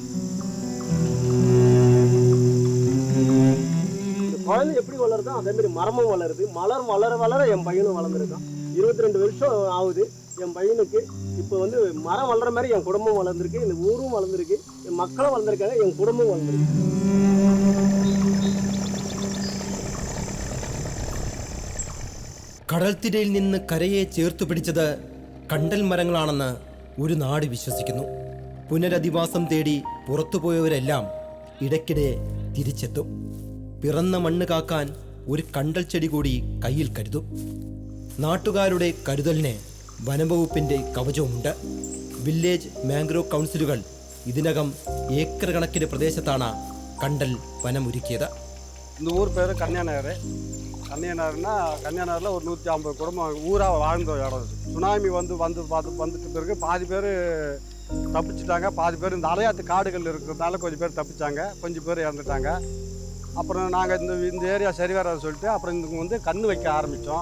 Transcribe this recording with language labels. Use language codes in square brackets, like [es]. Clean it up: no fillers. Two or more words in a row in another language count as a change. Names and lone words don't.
[ta] குழந்தை எப்படி வளருதோ அதே மாதிரி மரமும் வளருது. மலர் வளர வளர என் பையனும் வளர்ந்துருக்கான். 22 வருஷம் ஆகுது என் பையனுக்கு. இப்போ வந்து மரம் வளர்ற மாதிரி என் குடும்பம் வளர்ந்துருக்கு, இந்த ஊரும் வளர்ந்துருக்கு, என் மக்களும் வளர்ந்துருக்காங்க, என் குடும்பம் வளர்ந்துருக்கு. [ml] കടൽത്തിരയിൽ നിന്ന് കരയെ ചേർത്തു പിടിച്ചത് കണ്ടൽ മരങ്ങളാണെന്ന് ഒരു നാട് വിശ്വസിക്കുന്നു. പുനരധിവാസം തേടി പുറത്തുപോയവരെല്ലാം ഇടയ്ക്കിടെ തിരിച്ചെത്തും. പിറന്ന മണ്ണ് കാക്കാൻ ഒരു കണ്ടൽ ചെടി കൂടി കയ്യിൽ കരുതും. നാട്ടുകാരുടെ കരുതലിന് വനംവകുപ്പിൻ്റെ കവചവുമുണ്ട്. [en] village mangrove councils [ml] ഇതിനകം ഏക്കർ കണക്കിന് പ്രദേശത്താണ് കണ്ടൽ വനമൊരുക്കിയത്. [ta] இந்த ஊர் பேர் கன்னியாநகர். கன்னியாநகரில் ஒரு 150 குடும்பம் ஊராக வாழ்ந்த இடம். சுனாமி வந்துட்டு பிறகு பாதி பேர் தப்பிச்சிட்டாங்க, பாதி பேர் இந்த அலையாத்து காடுகள் இருக்கிறதுனால கொஞ்சம் பேர் தப்பிச்சாங்க, கொஞ்சம் பேர் இறந்துட்டாங்க. அப்புறம் நாங்கள் இந்த ஏரியா சரி வராது சொல்லிட்டு அப்புறம் இங்கே வந்து கன்று வைக்க ஆரம்பித்தோம்.